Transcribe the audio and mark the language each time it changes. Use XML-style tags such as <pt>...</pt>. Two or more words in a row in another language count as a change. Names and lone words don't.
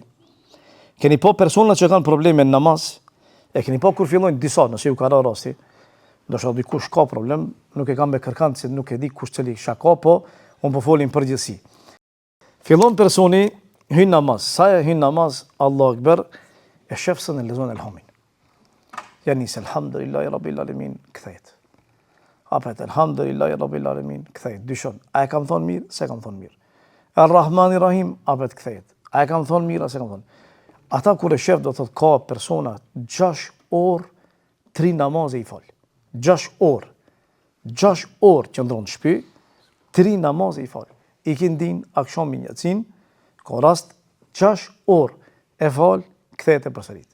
<sq>Keni po persona që kanë probleme në namaz, e keni po kur fillojnë disa, nëse ju ka rasti, ndoshta dikush ka problem, nuk e kam me kërkant se nuk e di kush cili shaka, po unë po folim përgjithësi. Fillon personi hyn namaz, sa e hyn namaz,</sq> <ar>الله أكبر,</ar> <sq>e shef se në lezon elhamin. Ja nis</sq> <ar>الحمد لله رب العالمين,</ar> <sq>kthehet. Apet</sq> <ar>الحمد لله رب العالمين,</ar> <sq>kthehet. Dyshon, a e kam thonë mirë, se kam thonë mirë.</sq> <ar>الرحمن الرحيم,</ar> <sq>apet kthehet. A e kam thonë mirë, se kam thonë. Ata kur e shef do thotë ka persona 6 orë 3 namaze i fal. 6 orë. 6 orë që ndronë shpi, 3 namaze i fal. Ikindin, akshamin, yatsin, ka rast 6 orë e fal, kthehet e përsërit.</sq>